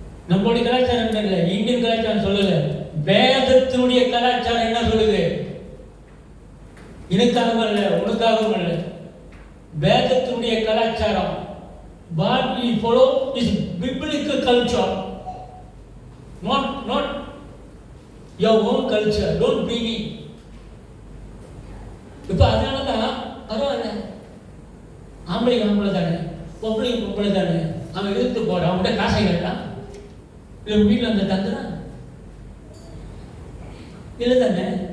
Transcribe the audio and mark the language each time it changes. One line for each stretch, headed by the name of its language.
Tamil: நம்மளுடைய கலாச்சாரம் என்ன இல்லை, இந்தியன் கலாச்சாரம் சொல்லல, வேதத்தினுடைய கலாச்சாரம் என்ன சொல்லுது? எனக்காகவும் அல்ல, உனக்காகவும் அல்ல, வேதத்தினுடைய கலாச்சாரம்.
English: what we follow is biblical culture, not your own culture. Don't bring it.
Tamil: இப்போ அதனால தான் பரவாயில்ல, ஆம்பளை தானே, பொம்பளை தானே, அவன் இழுத்து போட, அவன்கிட்ட காசை கேட்டான், இல்லை வீட்டில் அந்த தந்துறான் இல்லை தானே.